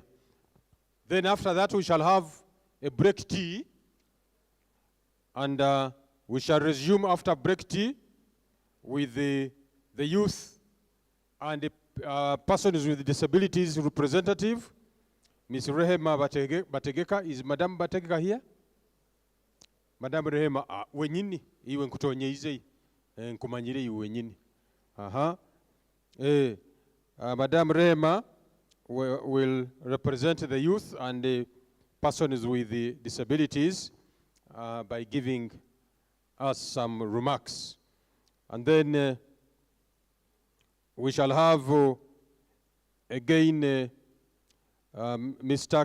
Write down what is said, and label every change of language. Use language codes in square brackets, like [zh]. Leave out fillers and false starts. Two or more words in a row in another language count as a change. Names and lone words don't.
[en] Then after that, we shall have a break tea, and we shall resume after break tea with the youth and the persons with disabilities representative, Ms. Rehema Bategeka. Is Madam Bategeka here? [nyo] Madam Rehema, wenyini, iwe nkutonyeize, nkumanyire iwe wenyini. [en] Madam Rehema will represent the youth and the persons with the disabilities by giving us some remarks. And then we shall have again Mr.